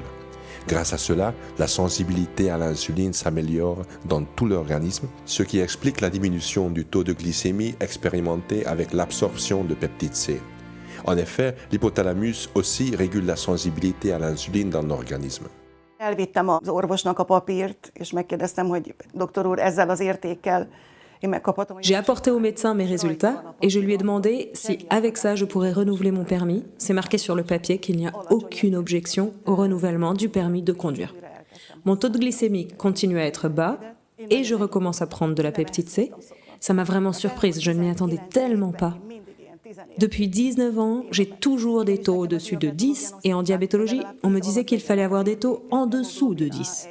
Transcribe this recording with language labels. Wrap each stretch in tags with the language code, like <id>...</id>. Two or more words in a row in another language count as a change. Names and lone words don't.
<fr>Grâce à cela, la sensibilité à l'insuline s'améliore dans tout l'organisme, ce qui explique la diminution du taux de glycémie expérimenté avec l'absorption de peptide C. En effet, l'hypothalamus aussi régule la sensibilité à l'insuline dans l'organisme.</fr> <hu>Elvittem az orvosnak a papírt, és megkérdeztem, hogy doktor úr, ezzel az értékkel én megkaphatom.</hu> <fr>J'ai apporté au médecin mes résultats et je lui ai demandé si avec ça je pourrais renouveler mon permis. C'est marqué sur le papier qu'il n'y a aucune objection au renouvellement du permis de conduire. Mon taux de glycémie continue à être bas et je recommence à prendre de la peptide C. Ça m'a vraiment surprise, je ne m'y attendais tellement pas. Depuis 19 ans, j'ai toujours des taux au-dessus de 10 et en diabétologie, on me disait qu'il fallait avoir des taux en dessous de 10.</fr>